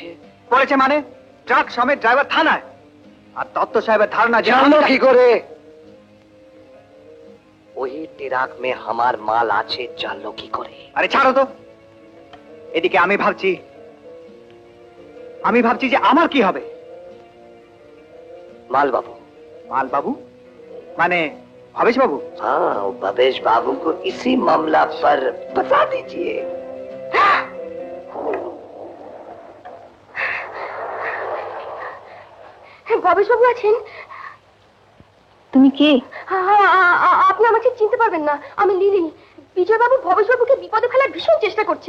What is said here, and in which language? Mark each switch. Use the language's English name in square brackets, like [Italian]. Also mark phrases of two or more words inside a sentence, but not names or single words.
[Bangla] পড়েছে মানে ট্রাক সমেত ড্রাইভার থানায়। আর দত্ত সাহেবের ধারণা জানো কি করে ওই ট্রাক মে আমার মাল আছে, জানলো কি করে? আরে ছাড়ো তো, এদিকে আমি ভাবছি যে আমার কি হবে। [Hindi] माल बाबू। माल बाबू माने भवेश बाबू? हाँ, भवेश बाबू को इसी मामला पर बता दीजिए। [Bangla] ভবেশ বাবু আছেন? তুমি কে? আপনি আমাকে চিনতে পারবেন না, আমি লিলি। বিজয় বাবু ভবেশ বাবুকে বিপদে ফেলার ভীষণ চেষ্টা করছে।